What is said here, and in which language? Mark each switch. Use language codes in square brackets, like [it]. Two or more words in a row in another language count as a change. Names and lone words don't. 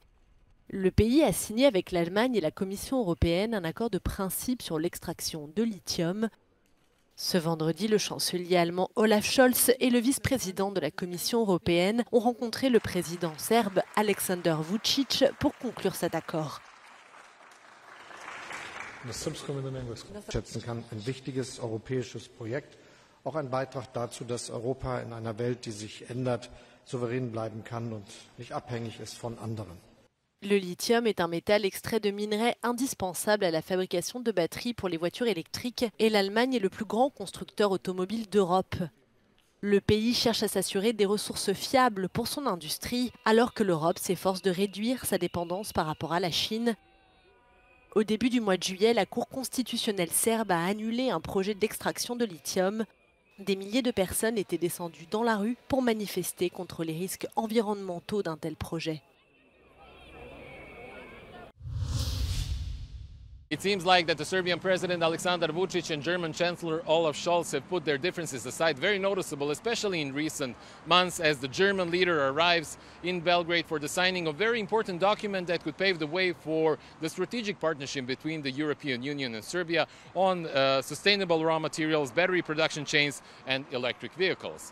[fr] Le pays a signé avec l'Allemagne et la Commission européenne un accord de principe sur l'extraction de lithium. Ce vendredi, le chancelier allemand Olaf Scholz et le vice-président de la Commission européenne ont rencontré le président serbe Aleksandar Vučić pour conclure cet accord. [de] Schätzen kann ein wichtiges europäisches Projekt, auch ein Beitrag dazu, dass Europa in einer Welt, die sich ändert, souverän bleiben kann und nicht abhängig ist von anderen. [fr] Le lithium est un métal extrait de minerais indispensable à la fabrication de batteries pour les voitures électriques et l'Allemagne est le plus grand constructeur automobile d'Europe. Le pays cherche à s'assurer des ressources fiables pour son industrie alors que l'Europe s'efforce de réduire sa dépendance par rapport à la Chine. Au début du mois de juillet, la Cour constitutionnelle serbe a annulé un projet d'extraction de lithium. Des milliers de personnes étaient descendues dans la rue pour manifester contre les risques environnementaux d'un tel projet. [en] It seems like that the Serbian President Aleksandar Vučić and German Chancellor Olaf Scholz have put their differences aside, very noticeable, especially in recent months as the German leader arrives in Belgrade for the signing of a very important document that could pave the way for the strategic partnership between the European Union and Serbia on sustainable raw materials, battery production chains and electric vehicles.